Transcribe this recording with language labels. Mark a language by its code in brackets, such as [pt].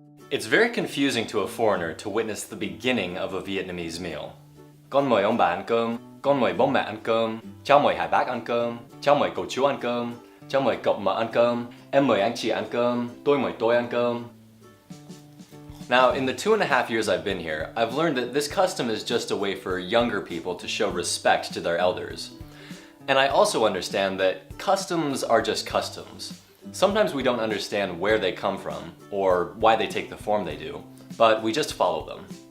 [en] It's very confusing to a foreigner to witness the beginning of a Vietnamese meal. [vi] Con mời ông bà ăn cơm, con mời bố mẹ ăn cơm, cháu mời hai bác ăn cơm, cháu mời cậu chú ăn cơm, cháu mời cậu mợ ăn cơm, em mời anh chị ăn cơm, tôi mời tôi ăn cơm. [en] Now, in the 2.5 years I've been here, I've learned that this custom is just a way for younger people to show respect to their elders. And I also understand that customs are just customs. Sometimes we don't understand where they come from or why they take the form they do, but we just follow them.